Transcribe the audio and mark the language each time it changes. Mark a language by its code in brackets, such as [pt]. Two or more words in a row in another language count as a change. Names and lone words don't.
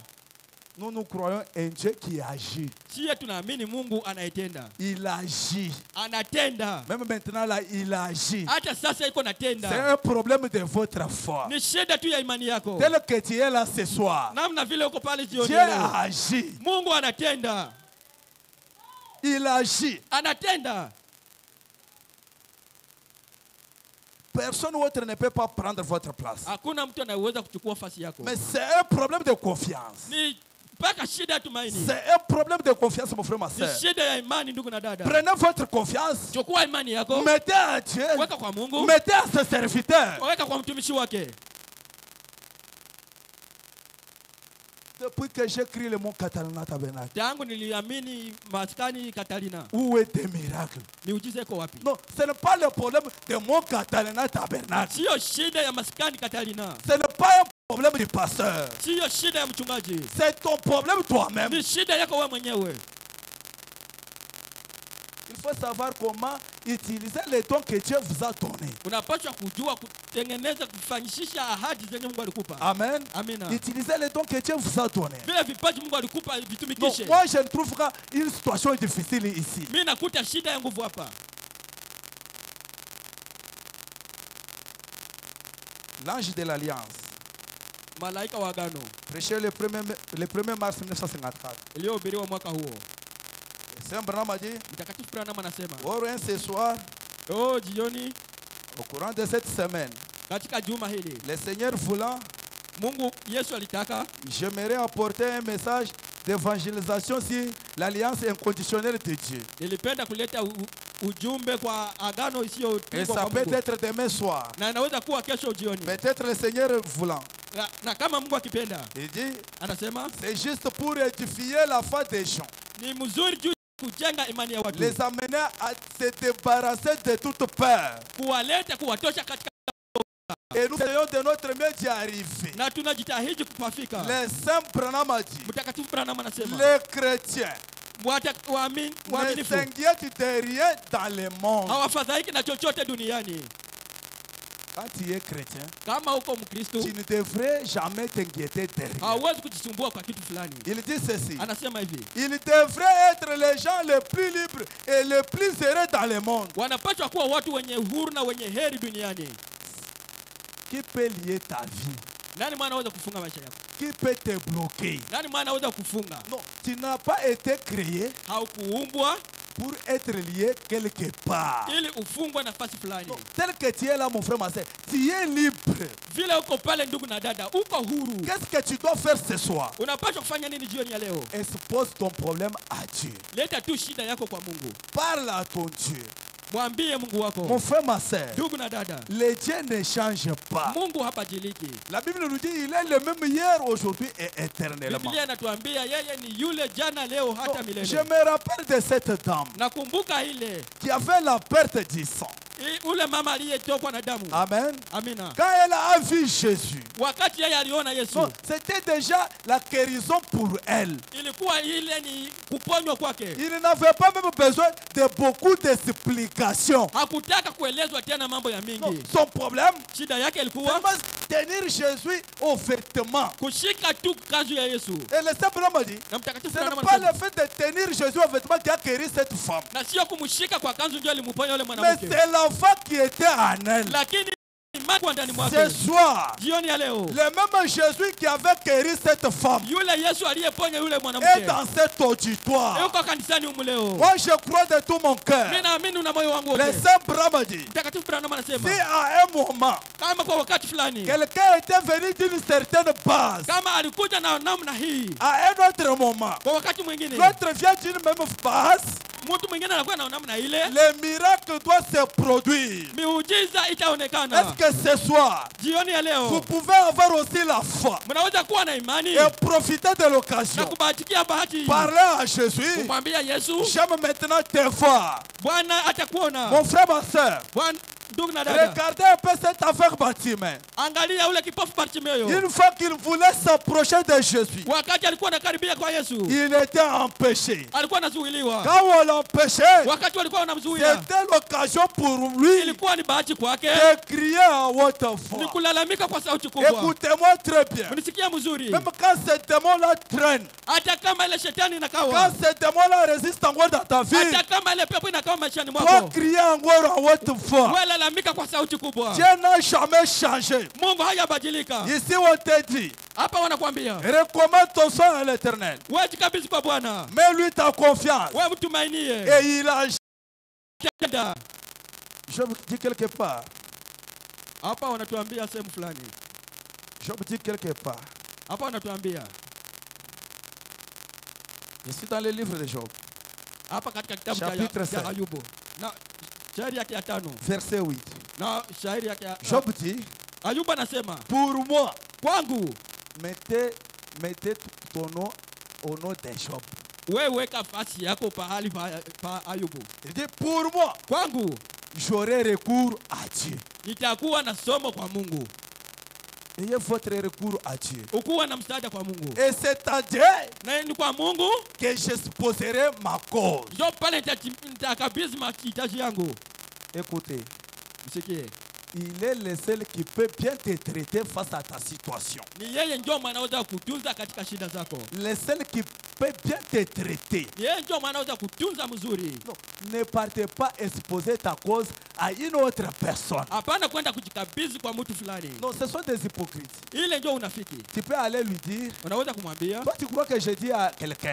[fr] Nous croyons un Dieu qui agit. [sw] Sisi tunaamini Mungu anayetenda. [fr] Il agit. [sw] Anatenda. [fr] Même maintenant là, il agit. [sw] Hata sasa iko natenda. [fr] C'est un problème de votre foi. [sw] Ni shida tu ya imani yako. [fr] Tel que tu es là ce soir, [sw] Namna vile uko pale jioni [fr] Dieu [sw] leo. [fr] agit. [sw] Mungu anatenda. [fr] Il agit. [sw] Anatenda. [fr] Personne autre ne peut pas prendre votre place. [sw] Hakuna mtu anayeweza kuchukua nafasi yako. [fr] Mais c'est un problème de confiance. [sw] Ni mpaka shida ya tumaini. [fr] C'est un problème de confiance, mon frère, ma [sw] Ni [fr] soeur. [sw] shida ya imani ndugu na dada. [fr] Prenez votre confiance. [sw] Chukua imani yako. [fr] Mettez à Dieu. [sw] Weka kwa Mungu. [fr] Mettez à ses serviteurs. [sw] Weka kwa mtumishi wake. [fr] Depuis que j'écris le mot Catalina Tabernacle, [sw] Tangu niliamini maskani Katalina. [fr] où est tes miracles? [sw] Miujiza iko wapi? [fr] Non, ce n'est pas le problème de mon Catalina Tabernacle. [sw] Sio shida ya maskani Katalina. [fr] Ce n'est pas un problème du pasteur. [sw] Sio shida ya mchungaji. [fr] C'est ton problème toi-même. [sw] Ni shida yako wewe mwenyewe. [fr] Il faut savoir comment utiliser les dons que Dieu vous a donnés. [sw] Unapaswa kujua kutengeneza kufanyisha ahadi zenye Mungu alikupa. [fr] Amen. [sw] Amina. [fr] Utilisez les dons que Dieu vous a donnés. [sw] Vile vipaji Mungu alikupa [fr] Donc, [sw] vitumikishe. [fr] moi, je ne trouve pas une situation difficile ici. [sw] Mimi nakuta shida ya nguvu hapa. [fr] L'ange de l'Alliance, [sw] Malaika wa agano [fr] prêché le 1er mars 1954. [sw] iliyohubiriwa mwaka huo. [fr] Saint Branham a dit, [sw] Mtakatifu Branham anasema, [fr] ce soir, [sw] jioni [fr] au courant de cette semaine, [sw] katika juma hili [fr] le Seigneur voulant, [sw] Mungu Yesu alitaka [fr] j'aimerais apporter un message d'évangélisation sur l'alliance inconditionnelle de Dieu. [sw] nilipenda kuleta ujumbe kwa agano [fr] Et [sw] isiyopingwa [fr] ça [sw] kwa [fr] peut [sw] Mungu. [fr] être demain soir. [sw] Na inaweza kuwa kesho jioni. [fr] Peut-être le Seigneur voulant. [sw] Na kama Mungu akipenda, [fr] Il dit, [sw] anasema [fr] c'est juste pour édifier la foi des gens. [sw] ni mzuri juu kujenga imani ya watu. [fr] Les amener à se débarrasser de toute peur. [sw] Kuwaleta kuwatosha katika [fr] Et nous essayons de notre mieux d'y arriver. [sw] na tunajitahidi kupafika. [fr] Les saints Branham a dit, [sw] Mtakatifu Branham anasema [fr] les chrétiens ne [sw] waaminifu [fr] s'inquiètent de rien dans le monde. [sw] hawafadhaiki na chochote duniani. [fr] Quand tu es chrétien, [sw] Kama uko Mkristo, [fr] tu ne devrais jamais t'inquiéter de rien. [sw] hauwezi kujisumbua kwa kitu fulani. [fr] Il dit ceci. [sw] Anasema hivi, [fr] Ils devraient être les gens les plus libres et les plus heureux dans le monde. [sw] wanapaswa kuwa watu wenye uhuru na wenye heri duniani. [fr] Qui peut lier ta vie? [sw] Nani mwana anaweza kufunga maisha yako? [fr] Qui peut te bloquer? [sw] Nani mwana anaweza kufunga? [fr] Non, tu n'as pas été créé [sw] Haukuumbwa [fr] pour être lié quelque part. [sw] ili ufungwe nafasi fulani. [fr] Non, tel que tu es là, mon frère, ma soeur, tu es libre. [sw] Vile uko pale ndugu na dada, uko huru. [fr] Qu'est-ce que tu dois faire ce soir? [sw] Unapaswa kufanya nini jioni ya leo? [fr] Expose ton problème à Dieu. [sw] Leta tu shida yako kwa Mungu. [fr] Parle à ton Dieu. [sw] Mwambie Mungu wako. [fr] Mon frère, ma soeur, [sw] Ndugu na dada, [fr] le Dieu ne change pas. [sw] Mungu habadiliki. [fr] La Bible nous dit il est le même hier, aujourd'hui et éternellement. [sw] Biblia inatuambia yeye ni yule jana leo hata milele. [fr] Je me rappelle de cette dame [sw] Nakumbuka ile [fr] qui avait la perte du sang. [sw] ule mama aliyetokwa na damu. [fr] Amen. [sw] Amina. [fr] Quand elle a vu Jésus, [sw] Wakati yeye aliona Yesu, [fr] c'était déjà la guérison pour elle. [sw] ilikuwa ile ni kuponywa kwake. [fr] Il n'avait pas même besoin de beaucoup d'explications. [sw] Hakutaka kuelezwa tena mambo ya [fr] Non, [sw] mingi. [fr] son problème, [sw] Shida yake [fr] c'est [sw] ilikuwa [fr] vraiment tenir Jésus au vêtement. [sw] kushika tu kanzu ya Yesu. [fr] Et le simple homme dit, [sw] Na mtakatifu [fr] ce [sw] Yohana [fr] n'est pas [sw] anasema, [fr] le fait de tenir Jésus au vêtement qui a guéri cette femme. [sw] na sio kumshika kwa kanzu ndio alimponya yule [fr] Mais [sw] mwanamke. [fr] c'est l'enfant qui était en elle. [sw] Lakini imani kwa ndani mwake. [fr] Ce soir, [sw] Jioni ya leo, [fr] le même Jésus qui avait guéri cette femme [sw] yule Yesu aliyeponya yule [fr] est [sw] mwanamke [fr] dans cet auditoire. [sw] yuko kanisani humu leo. [fr] Moi, je crois de tout mon cœur. [sw] Mimi naamini na moyo wangu [fr] Le [sw] wote. [fr] Saint Brahma dit, [sw] Mtakatifu Branham anasema [fr] si à un moment, [sw] kama kwa wakati fulani, [fr] quelqu'un était venu d'une certaine base, [sw] kama alikuja na namna hii, [fr] à un autre moment, [sw] kwa wakati mwingine [fr] l'autre vient d'une même base, [sw] mtu mwingine anakuwa na namna ile, [fr] le miracle doit se produire. [sw] miujiza itaonekana. [fr] Est-ce que ce soir, [sw] Jioni ya [fr] vous [sw] leo [fr] pouvez avoir aussi la foi [sw] mnaweza kuwa na imani [fr] et profiter de [sw] na [fr] l'occasion? [sw] kubahatikia bahati, [fr] Parler à Jésus, [sw] kumwambia Yesu, [fr] j'aime maintenant te voir. [sw] Bwana atakuona. [fr] Mon frère, ma soeur, [sw] Bwana, ndugu na dada, [fr] regardez un peu cette affaire Bartimée. [sw] angalia ule kipofu Bartimayo, [fr] Une fois qu'il voulait s'approcher de Jésus, [sw] wakati alikuwa anakaribia kwa Yesu, [fr] il était empêché. [sw] alikuwa anazuiliwa. [fr] Quand on l'empêchait, [sw] Wakati walikuwa wanamzuia, [fr] c'était l'occasion pour lui [sw] ilikuwa ni bahati kwake [fr] de crier à haute [sw] ni [fr] voix. [sw] kulalamika kwa sauti kubwa. [fr] Écoutez-moi très bien. [sw] Unisikia mzuri? [fr] Même quand ce démon-là traîne, [sw] Hata kama ile shetani inakawa, [fr] quand ce démon-là résiste encore dans ta vie, [sw] hata kama ile pepo inakawa maishani [fr] toi [sw] mwako, [fr] crier encore à haute voix. [sw] wewe lalamika kwa sauti kubwa. [fr] Dieu n'a jamais changé. [sw] Mungu hajabadilika. [fr] Ici, on te dit, [sw] Hapa wanakuambia [fr] recommande ton sang à l'Éternel. [sw] wewe jikabidhi kwa Bwana, [fr] Mets-lui ta confiance. [sw] wewe mtumainie. [fr] Et il a... [sw] Kenda. [fr] Je vous dis quelque part. [sw] Hapa wanatuambia sehemu fulani. [fr] Je vous dis quelque part. [sw] Hapa wanatuambia [fr] Je suis dans le livre de Job, [sw] hapa katika kitabu [fr] Chapitre [sw] cha [fr] 7. [sw] Ayubu na shairi yake ya 5 [fr] verset 8. [sw] na shairi yake ya [fr] Job dit, [sw] Ayubu anasema, [fr] pour moi, [sw] kwangu [fr] mettez ton nom au nom de Job. [sw] wewe weka nafasi yako pahali pa Ayubu. [fr] Il dit, pour moi, [sw] Kwangu [fr] j'aurai recours à Dieu. [sw] nitakuwa na somo kwa Mungu, [fr] Ayez votre recours à Dieu. [sw] ukuwa na msaada kwa Mungu, [fr] Et c'est à Dieu [sw] na ni kwa Mungu [fr] que j'exposerai ma cause. [sw] ndio pale nitakabidhi mahitaji yangu. [fr] Écoutez, [sw] Msikie, [fr] il est le seul qui peut bien te traiter face à ta situation. [sw] ni yeye ndio anaweza kutunza katika shida zako, [fr] Le seul qui peut bien te traiter. [sw] ni yeye ndio anaweza kutunza mzuri. [fr] Non, ne partez pas exposer ta cause à une autre personne. [sw] Hapana kwenda kujikabidhi kwa mtu fulani, [fr] Non, ce sont des hypocrites. [sw] ile ndio unafiki. [fr] Tu peux aller lui dire, [sw] Unaweza kumwambia, [fr] toi tu crois que je dis à quelqu'un,